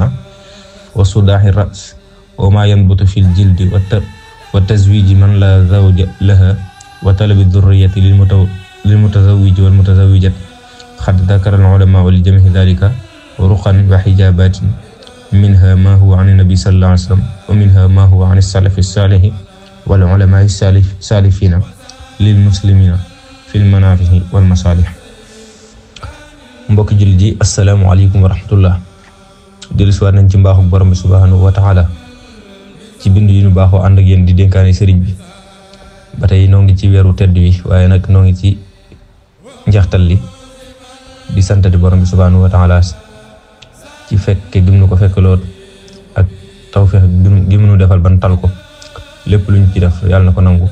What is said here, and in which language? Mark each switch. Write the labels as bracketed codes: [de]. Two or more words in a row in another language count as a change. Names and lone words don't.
[ar] وصداع الرأس وما ينبت في الجلد وتزويج من لا زوج لها وطلب الذرية للمتزوج والمتزوجة قد ذكر العلماء لجميع ذلك رقا وحجابات منها ما هو عن النبي صلى الله عليه وسلم ومنها ما هو عن السلف الصالح والعلماء السالفين للمسلمين في المنافع والمصالح. [wo] mbokk jullit ji [ar] السلام عليكم ورحمة الله. [wo] dellusiwaat nañ ci mbaaxu borom bi [ar] سبحانه وتعالى [wo] ci bind yi ñu baaxoo ànd ak yéen di dénkaane sëriñ bi ba tey noo ngi ci weeru tedd wi waaye nag noo ngi ci njeextal li di santati borom bi [ar] سبحانه وتعالى [wo] ci fekke gi mu ko fekkaloo ak tawfeex gi mu nu defal ban tal ko lépp luñ ci def yàlla na ko nangu.